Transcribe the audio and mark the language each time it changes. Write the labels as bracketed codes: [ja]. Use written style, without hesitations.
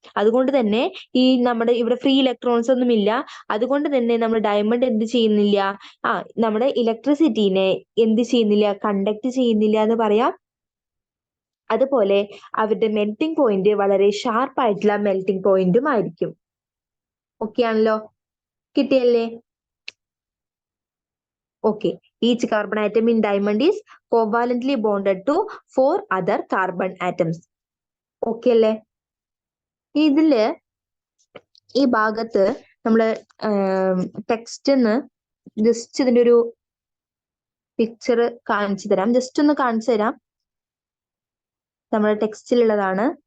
[ml] അതുകൊണ്ട് തന്നെ ഈ നമ്മുടെ ഇവിടെ ഫ്രീ ഇലക്ട്രോൺസ് ഒന്നും ഇല്ല. അതുകൊണ്ട് തന്നെ നമ്മൾ ഡയമണ്ട് എന്ത് ചെയ്യുന്നില്ല? നമ്മുടെ ഇലക്ട്രിസിറ്റീനെ എന്ത് ചെയ്യുന്നില്ല? കണ്ടക്ട് ചെയ്യുന്നില്ല എന്ന് പറയാം. അതുപോലെ അവരുടെ മെൽറ്റിംഗ് പോയിന്റ് വളരെ ഷാർപ്പ് ആയിട്ടുള്ള മെൽറ്റിംഗ് പോയിന്റും ആയിരിക്കും. ഓക്കെ ആണല്ലോ? കിട്ടിയല്ലേ? [en] Okay, each carbon atom in diamond is covalently bonded to 4 other carbon atoms. [ml] Okay അല്ലേ? ഇതില് ഈ ഭാഗത്ത് നമ്മള് ടെക്സ്റ്റിന്ന് ജസ്റ്റ് ഇതിന്റെ ഒരു പിക്ചർ കാണിച്ചു തരാം. ജസ്റ്റ് ഒന്ന് കാണിച്ചു തരാം. നമ്മുടെ ടെക്സ്റ്റിലുള്ളതാണ്.